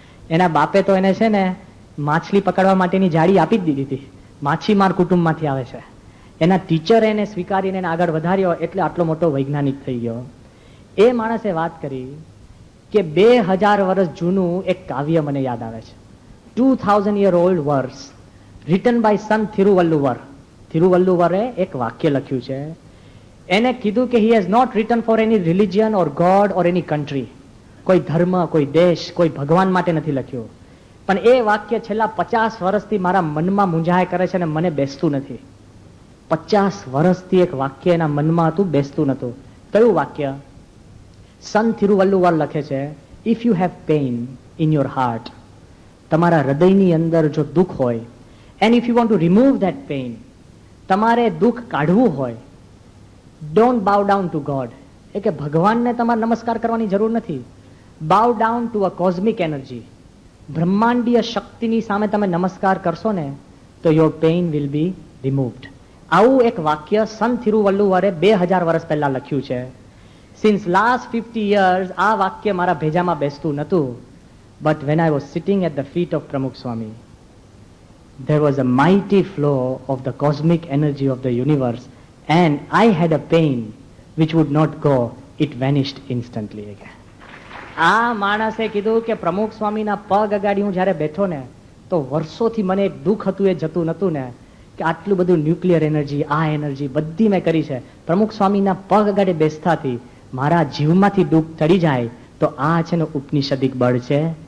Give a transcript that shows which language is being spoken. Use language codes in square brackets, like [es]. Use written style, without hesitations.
[gu] એના બાપે તો એને છે ને માછલી પકડવા માટેની જાળી આપી જ દીધી હતી. માછીમાર કુટુંબમાંથી આવે છે. એના ટીચરે એને સ્વીકારીને એને આગળ વધાર્યો, એટલે આટલો મોટો વૈજ્ઞાનિક થઈ ગયો. એ માણસે વાત કરી કે 2000 વર્ષ જૂનું એક કાવ્ય મને યાદ આવે છે. [en] 2000 year old verse written by Sant Thiruvallur. [gu] થિરુવલ્લુવરે એક વાક્ય લખ્યું છે. એને કીધું કે [en] he has not written for any religion or God or any country. [gu] કોઈ ધર્મ, કોઈ દેશ, કોઈ ભગવાન માટે નથી લખ્યું, પણ એ વાક્ય છેલ્લા 50 વર્ષથી મારા મનમાં મૂંઝાય કરે છે અને મને બેસતું નથી. 50 વર્ષથી એક વાક્ય એના મનમાં હતું, બેસતું નતું. કયું વાક્ય? [en] સંત થિરુવલ્લુવર લખે છે, if you have pain in your heart, [gu] તમારા હૃદયની અંદર જો દુઃખ હોય, [en] and if you want to remove that pain, [gu] તમારે દુઃખ કાઢવું હોય, [en] Don't bow down to God. [gu] એ કે ભગવાનને તમારે નમસ્કાર કરવાની જરૂર નથી. [en] Bow down to a cosmic energy. [gu] બ્રહ્માંડીય શક્તિની સામે તમે નમસ્કાર કરશો ને તો [en] Your pain will be removed. [gu] આવું એક વાક્ય સંત થિરુવલ્લુવરે 2000 વર્ષ પહેલા લખ્યું છે. [en] since last 50 years [gu] આ વાક્ય મારા ભેજામાં બેસતું નતું. [en] But when I was sitting at the feet of Pramukh Swami, there was a mighty flow of the cosmic energy of the universe and I had a pain which would not go, it vanished instantly. [gu] આ માણસે કીધું કે પ્રમુખ સ્વામીના પગ અગાડી હું જ્યારે બેઠો ને તો વર્ષોથી મને એક દુઃખ હતું, એ જતું નતું ને, કે આટલું બધું ન્યુક્લિયર એનર્જી, આ એનર્જી બધી મેં કરી છે. પ્રમુખ સ્વામીના પગ અગાડી બેસતાથી મારા જીવમાંથી દુઃખ ચડી જાય તો આ છે ને ઉપનિષદિક બળ છે.